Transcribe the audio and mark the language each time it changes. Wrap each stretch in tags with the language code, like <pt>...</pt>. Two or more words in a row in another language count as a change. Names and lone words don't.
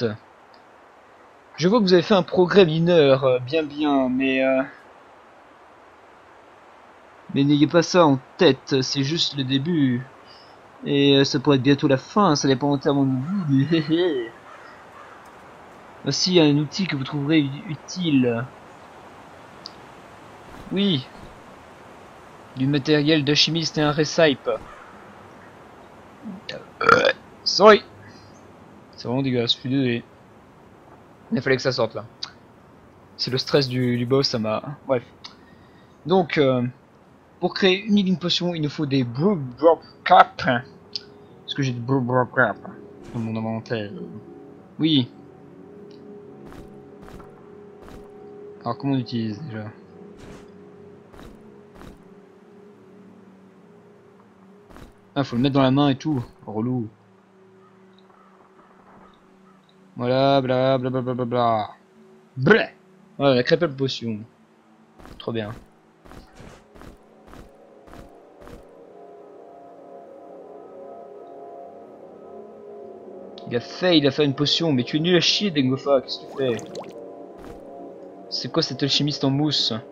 <fr>Je vois que vous avez fait un progrès mineur, bien, mais n'ayez pas ça en tête, c'est juste le début. Et ça pourrait être bientôt la fin, ça dépend entièrement de vous, mais voici un outil que vous trouverez utile. Oui. Du matériel d'alchimiste et un recipe. Sorry. C'est vraiment dégueulasse, je suis désolé. Il fallait que ça sorte là. C'est le stress du boss, ça m'a... Bref. Donc, pour créer une</fr> <en>healing potion,</en> <fr>il nous faut des</fr> <en>Brew Drop Cap.</en> <fr>Est-ce que j'ai des</fr> <en>Brew Drop Cap</en> <fr>dans mon inventaire? Oui. Alors, comment on utilise déjà? Ah, faut le mettre dans la main et tout. Relou. Voilà, bla bla bla bla bla bla. Bleh. Voilà, la crêpe potion. Trop bien. Il a fait une potion, mais tu es nul à chier, Dengofa, qu'est-ce que tu fais? C'est quoi cet alchimiste en mousse?</fr>